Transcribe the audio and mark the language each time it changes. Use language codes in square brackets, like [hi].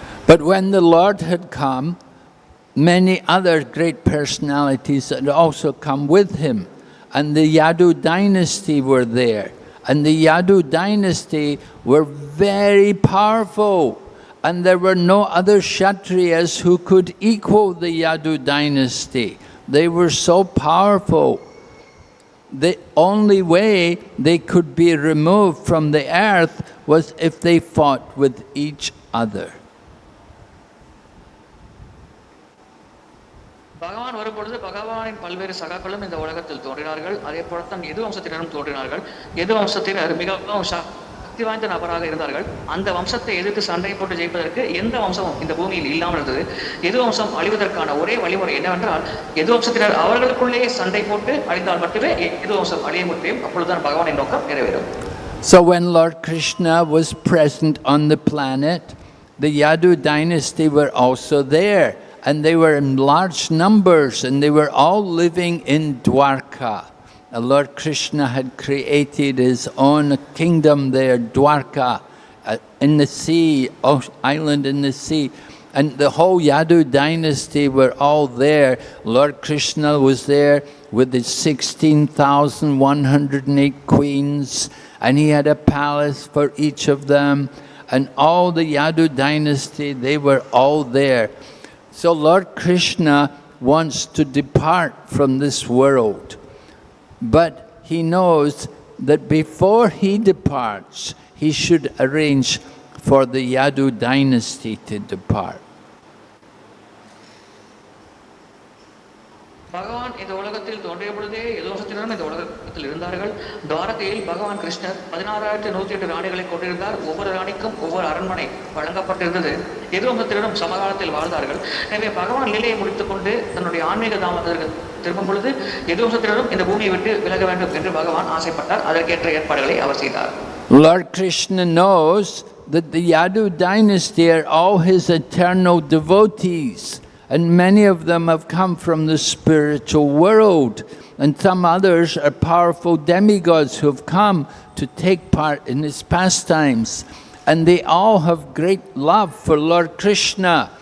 [en] But when the Lord had come, many other great personalities had also come with him. And the Yadu dynasty were there. And the Yadu dynasty were very powerful. And there were no other Kshatriyas who could equal the Yadu dynasty. They were so powerful. The only way they could be removed from the earth was if they fought with each other. [ta] பகவான் வரும்பொழுது பகவானின் பல்வேறு சகாக்களும் இந்த உலகத்தில் தோன்றினார்கள். அதே போலத்தான் எது வம்சத்தினரும் தோன்றினார்கள். எது வம்சத்தினர் மிகவும் சக்தி வாய்ந்த நபராக இருந்தார்கள். அந்த வம்சத்தை எதிர்த்து சண்டை போட்டு ஜெயிப்பதற்கு எந்த வம்சமும் இந்த பூமியில் இல்லாமல் இருந்தது. எது வம்சம் அழிவதற்கான ஒரே வழிமுறை என்னவென்றால், எது வம்சத்தினர் அவர்களுக்குள்ளேயே சண்டை போட்டு அழிந்தால் மட்டுமே எது வம்சம் அழிய முடியும். அப்பொழுதுதான் பகவானின் நோக்கம் நிறைவேறும். [en] So when Lord Krishna was present on the planet, the Yadu dynasty were also there. And they were in large numbers, and they were all living in Dwarka. Lord Krishna had created his own kingdom there, Dwarka, in the sea, island in the sea. And the whole Yadu dynasty were all there. Lord Krishna was there with his 16,108 queens, and he had a palace for each of them, and all the Yadu dynasty, they were all there. So Lord Krishna wants to depart from this world, but he knows that before he departs, he should arrange for the Yadu dynasty to depart. [ta] பகவான் இந்த உலகத்தில் தோன்றிய பொழுதே யதுவம்சத்தினரும் இந்த உலகத்தில் இருந்தார்கள். துவாரகையில் பகவான் கிருஷ்ணர் 16,108 ராணிகளை கொண்டிருந்தார். ஒவ்வொரு ராணிக்கும் ஒவ்வொரு அரண்மனை வழங்கப்பட்டிருந்தது. யதுவம்சத்தினரும் சமகாலத்தில் வாழ்ந்தார்கள். எனவே பகவான் லீலையை முடித்துக்கொண்டு தன்னுடைய ஆன்மீக தாமதத்திற்கு திரும்பும் பொழுது யதுவம்சத்தினரும் இந்த பூமியை விட்டு விலக வேண்டும் என்று பகவான் ஆசைப்பட்டார். அதற்கேற்ற ஏற்பாடுகளை அவர் செய்தார். [en] Lord Krishna knows that the Yadu dynasty are all his eternal devotees, and many of them have come from the spiritual world, and some others are powerful demigods who have come to take part in his pastimes, and they all have great love for Lord Krishna.